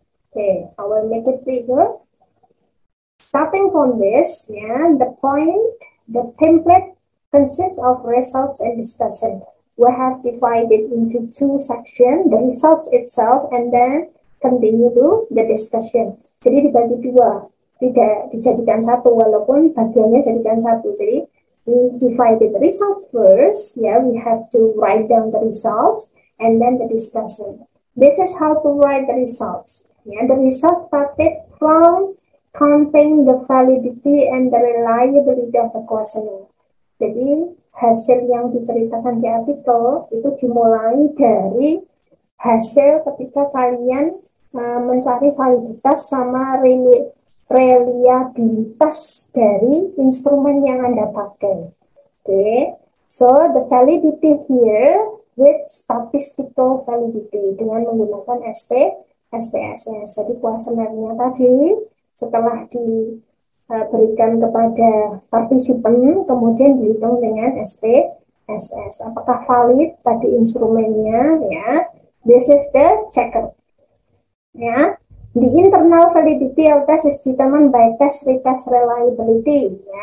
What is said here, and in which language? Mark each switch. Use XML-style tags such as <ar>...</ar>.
<en>Okay, I will make it bigger. Starting from this, the point, the template consists of results and discussion. We have divided into two sections, the results itself and then continue to the discussion.</en> <id>Jadi dibagi dua, tidak dijadikan satu walaupun bagiannya jadikan satu. Jadi</id> <en>we divided the results first. We have to write down the results and then the discussion. This is how to write the results. The results started from counting the validity and the reliability of the questionnaire.</en> <id>Jadi hasil yang diceritakan di artikel itu dimulai dari hasil ketika kalian mencari validitas sama reliabilitas dari instrumen yang Anda pakai.</id> <en>Okay. So the validity here with statistical validity</en> <id>dengan menggunakan</id> <en>SPSS.</en> <id>Jadi kuesionernya tadi setelah diberikan kepada partisipan, kemudian dihitung dengan SPSS. Apakah valid tadi instrumennya?</id> <en>This is the checker. The internal validity of test is determined by test retest reliability.</en>